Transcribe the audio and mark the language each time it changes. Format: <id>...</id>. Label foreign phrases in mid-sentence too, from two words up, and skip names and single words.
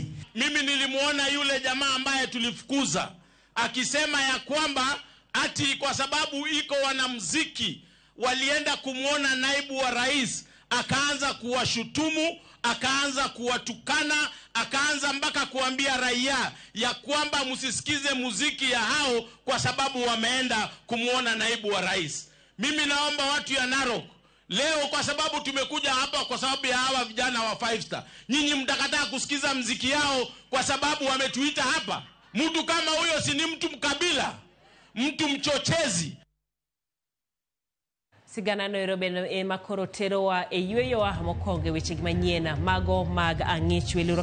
<sw>Mimi nilimuona yule jamaa ambaye tulifukuza akisema ya kwamba ati kwa sababu iko wanamuziki walienda kumuona naibu wa rais, akaanza kuwashutumu, akaanza kuwatukana, akaanza mpaka kuambia raia ya kwamba msisikize muziki ya hao kwa sababu wameenda kumuona naibu wa rais. Mimi naomba watu ya Narok leo, kwa sababu tumekuja hapa kwa sababu ya hawa vijana wa 5 Star, nyinyi mtakataa kusikiza muziki yao kwa sababu wametuita hapa? Mtu kama huyo si ni mtu mkabila, mtu mchochezi.</sw> <luo>Sigana Nairobi e makorotero wa eyweyo wa mokonge weche manyien mago mag ang'ich</luo>